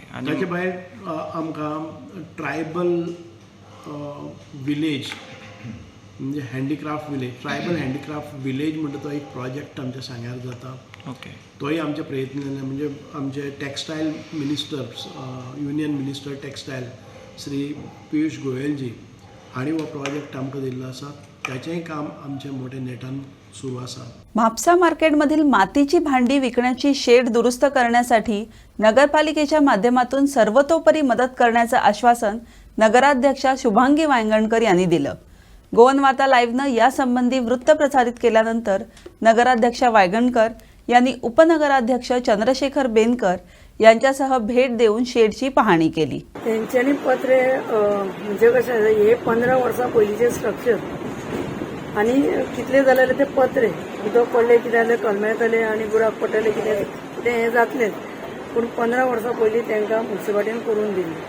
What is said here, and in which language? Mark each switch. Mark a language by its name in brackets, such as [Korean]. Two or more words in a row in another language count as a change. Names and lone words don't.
[Konkani] ताचे भायर आमकां [English] tribal village [Konkani] म्हणजे [English] handicraft village, tribal handicraft village [Konkani] म्हणटा तो एक प्रोजेक्ट आमच्या सांग्यार जाता. ओके. तोय आमच्या प्रयत्न म्हणजे आमचे [English] textile minister union minister textile [Konkani] श्री पियुष गोयलजी हांणी हो प्रोजेक्ट आमकां दिल्लो आसा. त्याचेंय काम आमचें मोठे नेटान सुरू आसा. [Marathi] म्हापसा मार्केटमधील मातीची भांडी विकण्याची शेड दुरुस्त करण्यासाठी नगरपालिकेच्या माध्यमातून सर्वतोपरी मदत करण्याचं आश्वासन नगराध्यक्षा शुभांगी वांगणकर यांनी दिलं. गोवन वार्ता लाईव्हनं यासंबंधी वृत्त प्रसारित केल्यानंतर नगराध्यक्षा वायगणकर यांनी उपनगराध्यक्ष चंद्रशेखर बेनकर यांच्यासह भेट देऊन शेडची पाहणी केली. [Konkani] तेंच्यांनी पत्रे म्हणजे कशें हे 15 वर्सां पयलींचे स्ट्रक्चर आनी कितले जाल्यार ते पत्रे उदक पडले कितें जाल्यार कलमेतले आनी बुराक पडटले कितें हें जातलेंच. पूण 15 वर्सां पयलीं तांकां म्युन्सिपालिटीन करून दिली.